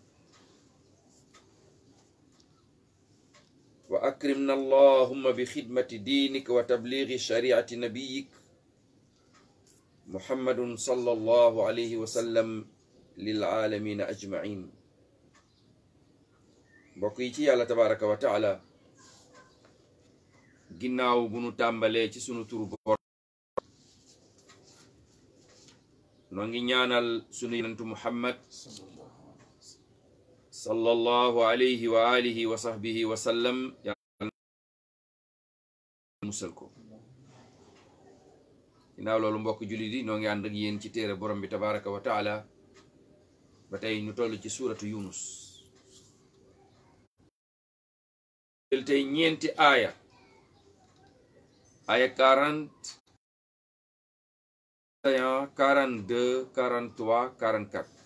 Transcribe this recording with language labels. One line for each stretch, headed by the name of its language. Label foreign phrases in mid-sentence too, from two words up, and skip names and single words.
Arabic: وأكرمنا اللهم بخدمة دينك وتبليغ شريعة نبيك محمد صلى الله عليه وسلم للعالمين أجمعين بقيتي الله تبارك وتعالى
Wolof: ginnaaw bu nu tàmbalee ci sunu turu bor noo ngi ñaanal sunu yonentu Muhammad
Arabic: صلى الله عليه وعلى آله وصحبه وسلم
Wolof: yàlla musal ko ginnaaw loolu mbokk jullit yi noo ngi ànd ak yéen ci téere borom bi
Arabic: تبارك وتعالى
Wolof: ba tey ñu toll ci suuratu Yunus jël tey ñeenti aaya 40 42 43 44